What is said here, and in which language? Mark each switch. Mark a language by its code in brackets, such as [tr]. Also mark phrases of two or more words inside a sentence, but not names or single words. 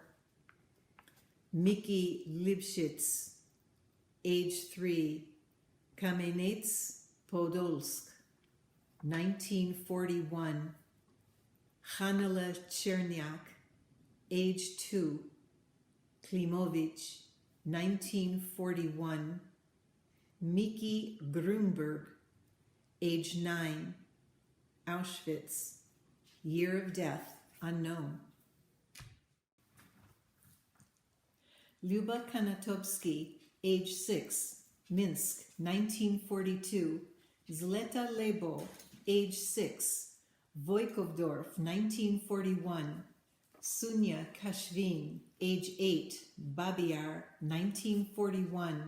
[en] Mickey Lipschitz, age 3, Kamenets Podolsk, 1941. Hanela Cherniak, age 2, Klimovich, 1941. Miki Grunberg, age 9, Auschwitz, year of death unknown. Luba Kanatowski, age 6, Minsk, 1942. Zleta Lebo, age 6, Voikovdorf, 1941. Sunya Kashvin, age 8, Babiar, 1941.